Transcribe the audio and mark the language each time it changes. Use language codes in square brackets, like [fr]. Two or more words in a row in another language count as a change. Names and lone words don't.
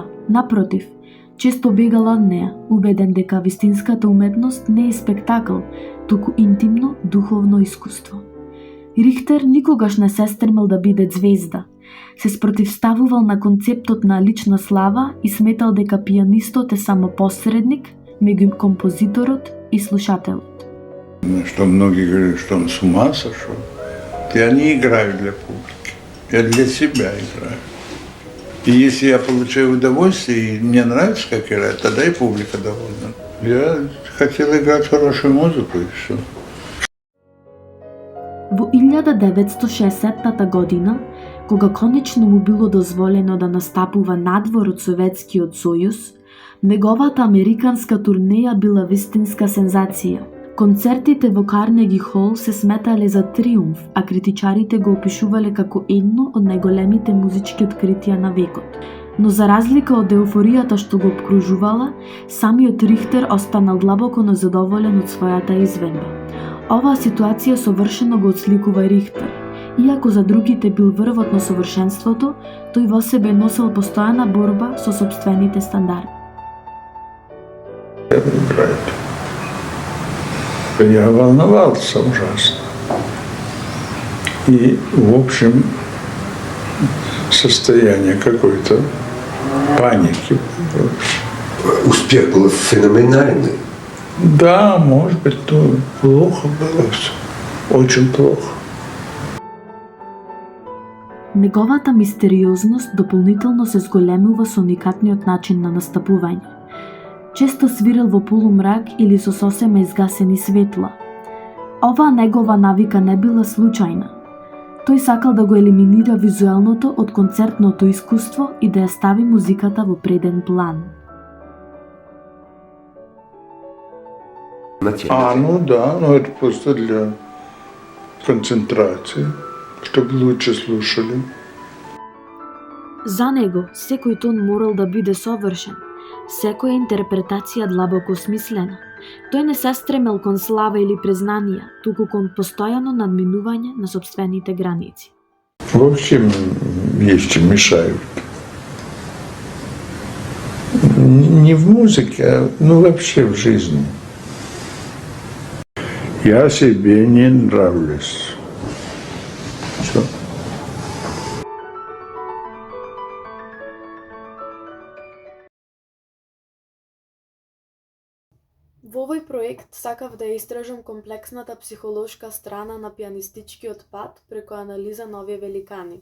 [mk] Напротив, често бегал од неа, убеден дека вистинската уметност не е спектакл, туку интимно, духовно искуство. Рихтер никогаш не се стремел да биде звезда. Се спротивставувал на концептот на лична слава и сметал дека пианистот е само посредник меѓу композиторот и слушателот. [ru] Что многие говорят, что он с ума сошел. Я не играю для публики, я для себя играю. И если я получаю удовольствие, и мне нравится, как играть, тогда и публика довольна. Я хотел играть хорошую музыку и все. [mk] Во 1960 година, кога конечно му било дозволено да настапува надвор од Советскиот сојуз, неговата американска турнеја била вистинска сензација. Концертите во Карнеги Хол се сметале за триумф, а критичарите го опишувале како едно од најголемите музички откритија на векот. Но за разлика од еуфоријата што го обкружувала, самиот Рихтер останал длабоко незадоволен од својата изведба. Оваа ситуација совршено го отсликува Рихтер. Иако за другите бил врвот на совршенството, тој во себе носел постојана борба со сопствените стандарди. [ru] Я волновался ужасно. И, в общем, состояние какой-то паники. Успех был феноменальный. Да, может быть, то плохо было все. Очень плохо. [mk] Неговата мистериозност дополнително се зголемува со уникатниот начин на настапување. Често свирил во полумрак или со сосема изгасени светла. Оваа негова навика не била случајна. Тој сакал да го елиминира визуелното од концертното искуство и да ја стави музиката во преден план. [ru] Ну да, но это просто для концентрации. Што би лучше слушали? [mk] За него, секој тон морал да биде совршен, секоја интерпретација длабоко смислена. Тој не се стремел кон слава или признанија, туку кон постојано надминување на сопствените граници. [ru] В общем, вещи мешают. Не в музыке, но вообще в жизни. Я себе не нравлюсь. Всё. [mk] Во овој проект сакав да ја истражам комплексната психолошка страна на пианистичкиот пат преку анализа на овие великани.